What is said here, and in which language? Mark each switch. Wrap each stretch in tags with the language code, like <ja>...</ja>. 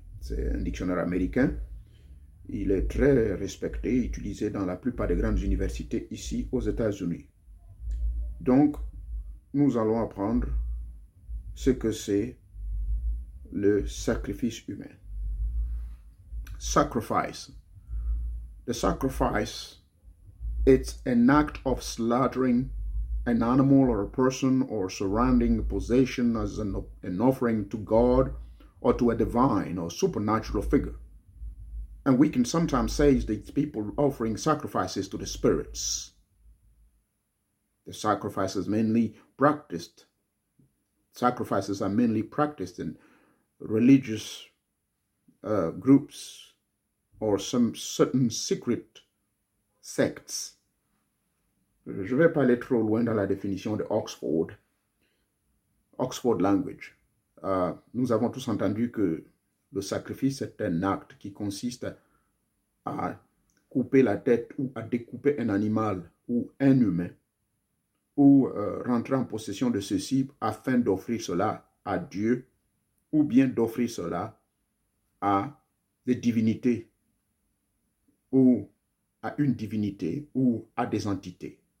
<fr>C'est un dictionnaire américain. Il est très respecté, utilisé dans la plupart des grandes universités ici aux États-Unis. Donc, nous allons apprendre ce que c'est le sacrifice humain. Sacrifice.</fr> <en>The sacrifice, it's an act of slaughtering an animal or a person or surrounding a possession as an offering to God or to a divine or supernatural figure. And we can sometimes say that people offering sacrifices to the spirits. The sacrifices mainly practiced. Sacrifices are mainly practiced in religious groups or some certain secret sects.</en> <fr>Je ne vais pas aller trop loin dans la définition de Oxford. Oxford language. Nous avons tous entendu que le sacrifice est un acte qui consiste à couper la tête ou à découper un animal ou un humain ou rentrer en possession de ceci afin d'offrir cela à Dieu ou bien d'offrir cela à des divinités ou à une divinité ou à des entités.</fr>